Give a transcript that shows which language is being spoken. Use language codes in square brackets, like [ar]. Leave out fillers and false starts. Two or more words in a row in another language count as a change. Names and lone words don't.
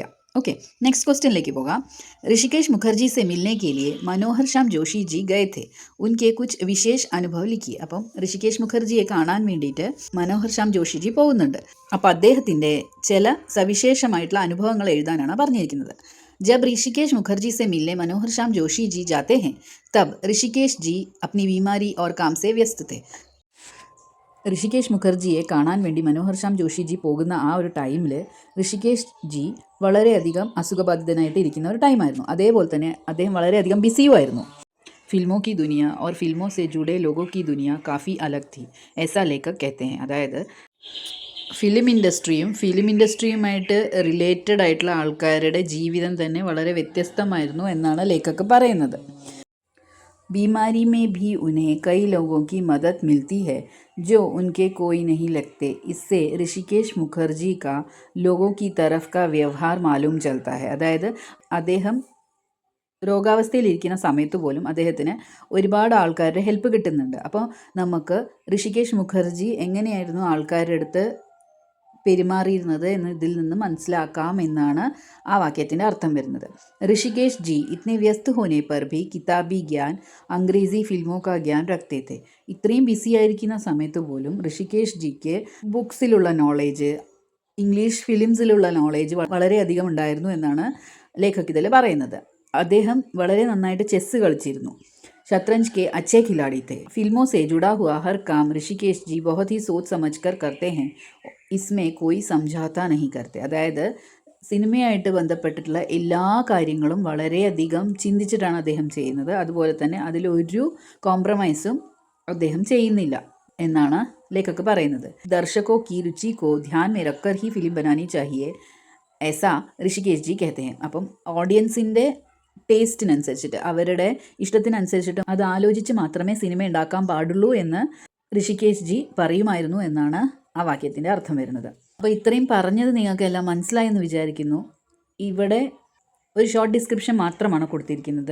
[ml] ഓക്കെ, നെക്സ്റ്റ് ക്വസ്റ്റ്യനിലേക്ക് പോകാം. [hi] ऋषिकेश मुखर्जी से मिलने के लिए मनोहर श्याम जोशी जी गए थे, उनके कुछ विशेष अनुभव लिखी. [ml] അപ്പം ഋഷികേശ് മുഖർജിയെ കാണാൻ വേണ്ടിയിട്ട് മനോഹർ ശ്യാം ജോഷി ജി പോകുന്നുണ്ട്. അപ്പോൾ അദ്ദേഹത്തിൻ്റെ ചില സവിശേഷമായിട്ടുള്ള അനുഭവങ്ങൾ എഴുതാനാണ് പറഞ്ഞിരിക്കുന്നത്. [hi] जब ऋषिकेश मुखर्जी से मिलने मनोहर श्याम जोशी जी जाते हैं, तब ऋषिकेश जी अपनी बीमारी और काम से व्यस्त थे. [ml] ഋഷികേശ് മുഖർജിയെ കാണാൻ വേണ്ടി മനോഹർ ശ്യാം ജോഷി ജി പോകുന്ന ആ ഒരു ടൈമിൽ ഋഷികേശ് ജി വളരെയധികം അസുഖബാധിതനായിട്ട് ഇരിക്കുന്ന ഒരു ടൈമായിരുന്നു. അതേപോലെ തന്നെ അദ്ദേഹം വളരെയധികം ബിസിയുമായിരുന്നു. [hi] फिल्मों की दुनिया और फिल्मों से जुड़े लोगों की दुनिया काफ़ी अलग थी, ऐसा लेखक कहते हैं. [ml] അതായത് ഫിലിം ഇൻഡസ്ട്രിയുമായിട്ട് റിലേറ്റഡ് ആയിട്ടുള്ള ആൾക്കാരുടെ ജീവിതം തന്നെ വളരെ വ്യത്യസ്തമായിരുന്നു എന്നാണ് ലേഖക് പറയുന്നത്. [hi] बीमारी में भी उन्हें कई लोगों की मदद मिलती है जो उनके कोई नहीं लगते. इससे ऋषिकेश मुखर्जी का लोगों की तरफ का व्यवहार मालूम चलता है. [ml] അതായത് അദ്ദേഹം രോഗാവസ്ഥയിലിരിക്കുന്ന സമയത്ത് പോലും അദ്ദേഹത്തിന് ഒരുപാട് ആൾക്കാരുടെ ഹെൽപ്പ് കിട്ടുന്നുണ്ട്. അപ്പോൾ നമുക്ക് ഋഷികേശ് മുഖർജി എങ്ങനെയായിരുന്നു ആൾക്കാരുടെ അടുത്ത് പെരുമാറിയിരുന്നത് എന്ന് ഇതിൽ നിന്ന് മനസ്സിലാക്കാം എന്നാണ് ആ വാക്യത്തിൻ്റെ അർത്ഥം വരുന്നത്. [hi] ऋषिकेश जी इतने व्यस्त होने पर भी किताबी ज्ञान अंग्रेज़ी फिल्मों का ज्ञान रखते थे. [ml] ഇത്രയും ബിസി ആയിരിക്കുന്ന സമയത്ത് പോലും ഋഷികേശ് ജിക്ക് ബുക്സിലുള്ള നോളേജ്, ഇംഗ്ലീഷ് ഫിലിംസിലുള്ള നോളേജ് വളരെയധികം ഉണ്ടായിരുന്നു എന്നാണ് ലേഖക് ഇതിൽ പറയുന്നത്. അദ്ദേഹം വളരെ നന്നായിട്ട് ചെസ്സ് കളിച്ചിരുന്നു. [hi] शतरंज के अच्छे खिलाड़ी थे. फिल्मों से जुड़ा हुआ हर काम ऋषिकेश जी बहुत ही सोच समझ कर करते हैं, इसमें कोई समझौता नहीं करते. [ml] അതായത് സിനിമയായിട്ട് ബന്ധപ്പെട്ടിട്ടുള്ള എല്ലാ കാര്യങ്ങളും വളരെയധികം ചിന്തിച്ചിട്ടാണ് അദ്ദേഹം ചെയ്യുന്നത്. അതുപോലെ തന്നെ അതിലൊരു കോംപ്രമൈസും അദ്ദേഹം ചെയ്യുന്നില്ല എന്നാണ് ലേഖക് പറയുന്നത്. [hi] दर्शकों की रुचि को ध्यान में रखकर ही फिल्म बनानी चाहिए ऐसा ഋഷികേശ് ജി कहते हैं. [ml] അപ്പം ഓഡിയൻസിൻ്റെ ടേസ്റ്റിനനുസരിച്ചിട്ട്, അവരുടെ ഇഷ്ടത്തിനനുസരിച്ചിട്ട് അത് ആലോചിച്ച് മാത്രമേ സിനിമ ഉണ്ടാക്കാൻ പാടുള്ളൂ എന്ന് ഋഷികേശ് ജി പറയുമായിരുന്നു എന്നാണ് ആ വാക്യത്തിൻ്റെ അർത്ഥം വരുന്നത്. അപ്പോൾ ഇത്രയും പറഞ്ഞത് നിങ്ങൾക്ക് എല്ലാം മനസ്സിലായെന്ന് വിചാരിക്കുന്നു. ഇവിടെ ഒരു [en] short description [ml] മാത്രമാണ് കൊടുത്തിരിക്കുന്നത്.